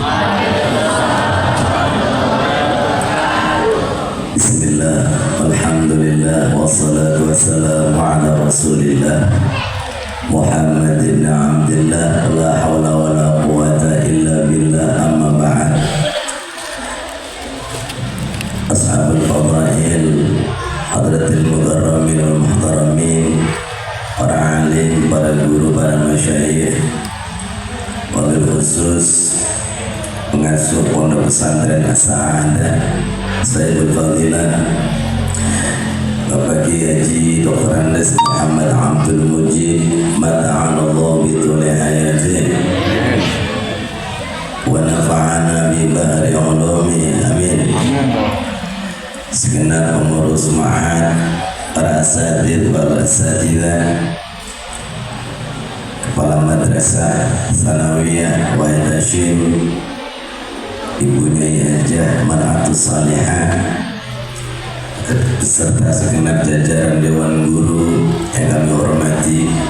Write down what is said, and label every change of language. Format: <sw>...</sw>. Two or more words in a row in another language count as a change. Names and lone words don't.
<ar>بسم الله، الحمد لله، والصلاة والسلام على رسول الله محمد بن عبد الله، لا حول ولا قوة إلا بالله، أما بعد. أصحاب الفضائل, حضرات المكرمين والمحترمين,</ar> <id>para alim, para guru, para masyayikh,</id> <ar>وبالخصوص</ar> <id>pengasuh pondok pesantren As-Sa'adah, Sayyidul Fadilah Bapak Kiai Haji Dr.</id> <ar>Andes Muhammad Abdul Mujib, متعنا الله بطول حياته ونفعنا ببحر علومه, amin.</ar> <id>Segenap pengurus ma'had, para</id> <ar>الأساتذة والأستاذات,</ar> <id>kepala madrasah Sanawiyah wa Hashim, ibunya Hajah Mar'atus Salihah, beserta segenap jajaran Dewan Guru yang kami hormati,</id>